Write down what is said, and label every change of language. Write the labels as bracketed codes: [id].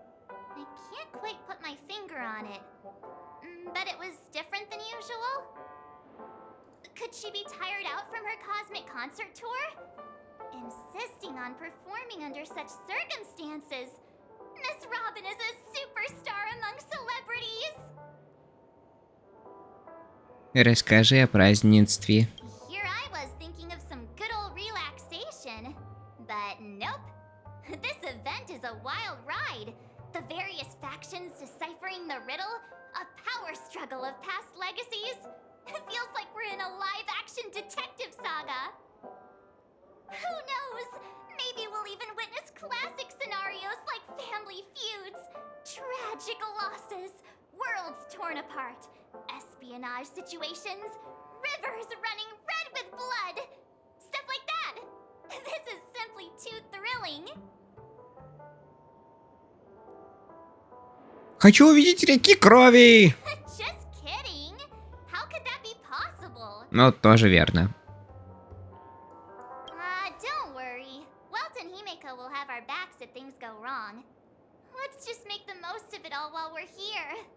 [en] I can't quite put my finger on it, but it was different than usual. Could she be tired out from her cosmic concert tour? Insisting on performing under such circumstances. Miss Robin is a superstar among celebrities. [ru] Расскажи о празднестве. [en] Here I was thinking of some good old relaxation, but nope. This event is a wild ride. The various factions deciphering the riddle, a power struggle of past legacies. It feels like we're in a live-action detective saga. Who knows? Maybe we'll even witness classic scenarios like family feuds, tragic losses, worlds torn apart, espionage situations, rivers running red with blood. Stuff like that. This is simply too thrilling. [ru] Хочу увидеть реки крови! [en] Just kidding. How could that be possible? [ru] Ну, тоже верно. [en] Don't worry. Welt and Himeko will have our backs if things go wrong. Let's just make the most of it all while we're here.